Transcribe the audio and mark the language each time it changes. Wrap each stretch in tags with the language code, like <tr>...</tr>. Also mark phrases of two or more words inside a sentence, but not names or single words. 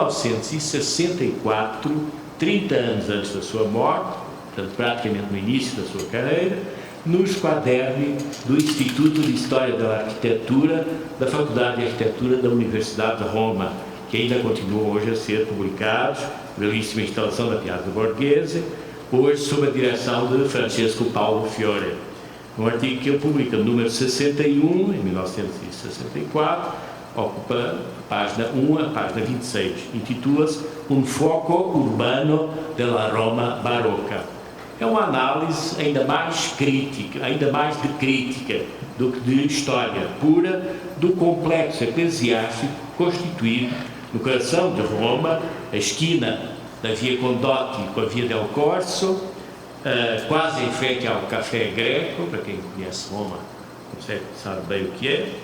<pt>1964, 30 anos antes da sua morte, portanto, praticamente no início da sua carreira, nos quadernos do Instituto de História da Arquitetura da Faculdade de Arquitetura da Universidade de Roma, que ainda continuam hoje a ser publicados, belíssima instalação da Piazza Borghese, hoje sob a direção de Francesco Paulo Fiore. Um artigo que ele publica no número 61, em 1964, ocupa a página 1 a página 26, intitula-se Un foco urbano della Roma barroca. É uma análise ainda mais crítica, ainda mais de crítica do que de história pura do complexo eclesiástico constituído no coração de Roma, a esquina da Via Condotti com a Via del Corso, quase em frente ao Café Greco, para quem conhece Roma sabe bem o que</pt>